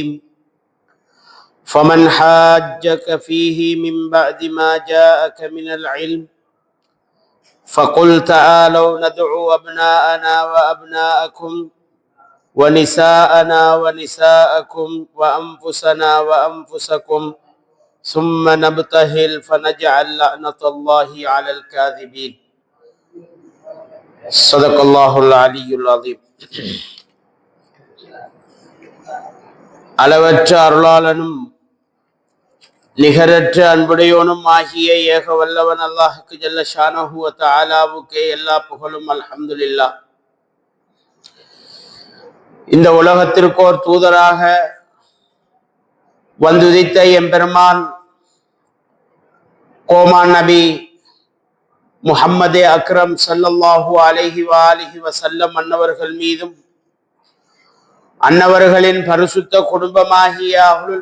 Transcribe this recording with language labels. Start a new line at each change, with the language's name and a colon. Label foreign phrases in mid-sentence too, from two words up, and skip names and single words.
Arabic: فمن حاجك فيه من بعد ما جاءك من العلم فقل تعالوا ندعو أبناءنا وأبناءكم ونساءنا ونساءكم وأنفسنا وأنفسكم ثم نبتهل فنجعل لعنة الله على الكاذبين. صدق الله العلي العظيم.
Tamil: அளவற்ற அருளாளனும் நிகரற்ற அன்புடையோனும் ஆகிய ஏக வல்லவன் அல்லாஹுக்கு
Arabic: جل شأنه وتعالى
Tamil: எல்லா புகழும். அல்ஹம்துலில்லாஹ். இந்த உலகத்திற்கோர் தூதராக வந்துதித்த எம்பெருமான் கோமான் நபி முஹம்மதே அக்ரம்
Arabic: صلى الله عليه وآله وسلم
Tamil: அன்னவர்கள் மீதும் அன்னவர்களின் பரிசுத்த குடும்பமாகிய அஹ்லுல்